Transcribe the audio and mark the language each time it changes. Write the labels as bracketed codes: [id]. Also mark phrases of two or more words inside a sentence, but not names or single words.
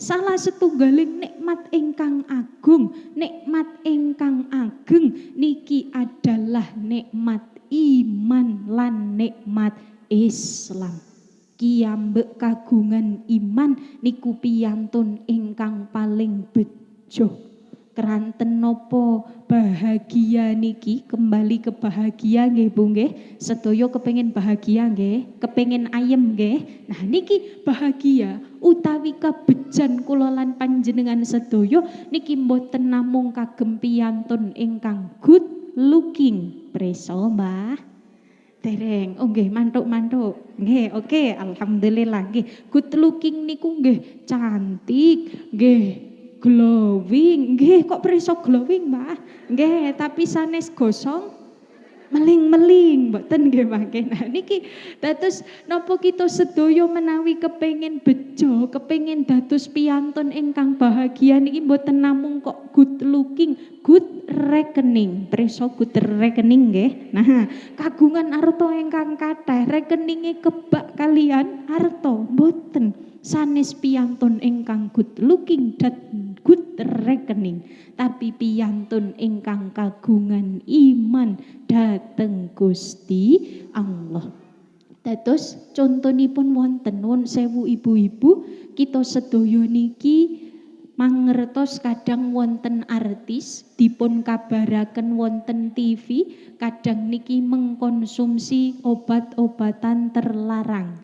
[jv] Salah setunggaling nikmat ingkang agung niki adalah nikmat iman lan nikmat Islam. Kiyambek kagungan iman niku piyantun ingkang paling bejo. Keranten nopo bahagia niki, [id] kembali ke bahagia nggih Bu nggih. [jv] Sedaya kepengin bahagia nggih, kepengin ayem nggih. Nah niki bahagia utawi kabejan kula lan panjenengan sedaya niki mboten namung kagem piyantun ingkang [en] good looking. [jv] Preso, Mbah? Dereng, oh nggih mantuk-mantuk. Nggih, oke, alhamdulillah nggih. [en] Good looking [jv] niku nggih cantik, nggih glowing, nggih kok preso glowing, Mbah? Nggih, tapi sanes gosong meling-meling mboten nggih, Mbah. Nah niki dados napa kita sedaya menawi kepengin bejo, kepengin dados piyantun ingkang bahagia niki mboten namung kok [en] good looking, [jv] good rekening, preso good rekening nggih. Nah, kagungan arta ingkang kathah, rekeninge kebak kalian arta mboten. Sanes piyantun ingkang [en] good looking [jv] dan good rekening, tapi piyantun ingkang kagungan iman dhateng Gusti Allah. Dados contonipun wonten nuwun sewu ibu-ibu, kita sedaya niki mangertos kadang wonten artis dipun kabaraken wonten TV, kadang niki [id] mengkonsumsi obat-obatan terlarang.